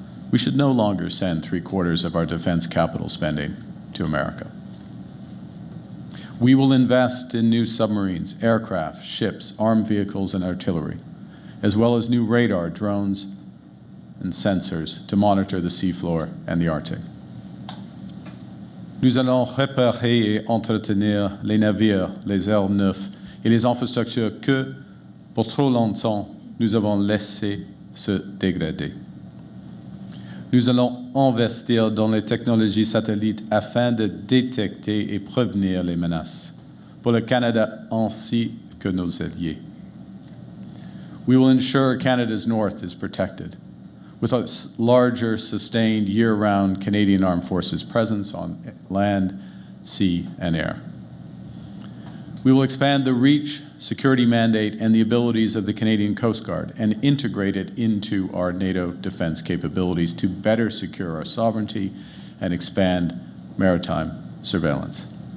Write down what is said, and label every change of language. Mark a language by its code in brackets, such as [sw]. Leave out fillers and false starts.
[en] We should no longer send 3/4 of our defense capital spending to America. We will invest in new submarines, aircraft, ships, armed vehicles, and artillery, as well as new radar, drones, and sensors to monitor the seafloor and the Arctic. [fr] Nous allons réparer et entretenir les navires, les aéronefs et les infrastructures que, pour trop longtemps, nous avons laissé se dégrader. Nous allons investir dans les technologies satellites afin de détecter et prévenir les menaces pour le Canada ainsi que nos alliés. [en] We will ensure Canada's north is protected with a larger, sustained, year-round Canadian Armed Forces presence on land, sea, and air. We will expand the reach, security mandate, and the abilities of the Canadian Coast Guard and integrate it into our NATO defense capabilities to better secure our sovereignty and expand maritime surveillance.